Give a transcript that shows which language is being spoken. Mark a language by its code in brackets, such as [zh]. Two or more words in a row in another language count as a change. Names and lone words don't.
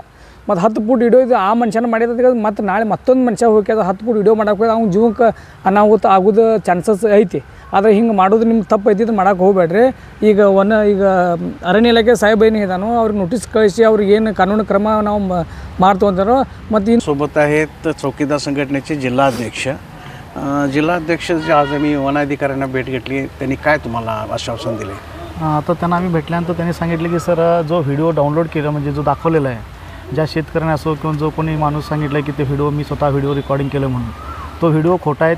[kn] ಮತ್ತು 10 ಫೂಟ್ ವಿಡಿಯೋ ಇದು ಆ ಮನುಷ್ಯನ ಮಾಡಿದ ಮತ್ತು ನಾಳೆ ಮತ್ತೊಂದು ಮನುಷ್ಯ ಹೋಗಿ ಅದು 10 ಫೂಟ್ ವಿಡಿಯೋ ಮಾಡೋಕೆ ಹೋಗಿ ಅವ್ನ ಜೀವಕ್ಕೆ ಅನಾಹುತ ಆಗೋದು ಚಾನ್ಸಸ್ ಐತಿ. ಆದರೆ ಹಿಂಗೆ ಮಾಡೋದು ನಿಮ್ಗೆ ತಪ್ಪು ಐತಿ, ಇದು ಮಾಡೋಕೆ ಹೋಗ್ಬೇಡ್ರಿ. ಈಗ ಅರಣ್ಯ ಇಲಾಖೆ ಸಾಹೇಬ ಏನು ಇದಾನೋ ಅವ್ರಿಗೆ ನೋಟಿಸ್ ಕಳಿಸಿ ಅವ್ರಿಗೆ ಏನು ಕಾನೂನು ಕ್ರಮ ನಾವು ಮಾಡ್ತು ಅಂತಾರೋ. ಮತ್ತು ಇನ್ನು [mr] सोबत आहेत चौकीदार संघटनेचे जिल्हाध्यक्ष. जिल्हाध्यक्ष जे आज आम्ही वन अधिकाऱ्यांना भेट घेतली, त्यांनी काय तुम्हाला आश्वासन दिले? तर त्यांना आम्ही भेटल्यानंतर त्यांनी सांगितले की सर जो [en] video download [mr] केला म्हणजे जो दाखवलेला आहे, ज्या शेतकऱ्याने असो किंवा जो कोणी माणूस सांगितलं की ते व्हिडिओ मी स्वतः [en] video recording [mr] केलं म्हणून, तो व्हिडिओ खोटा आहे.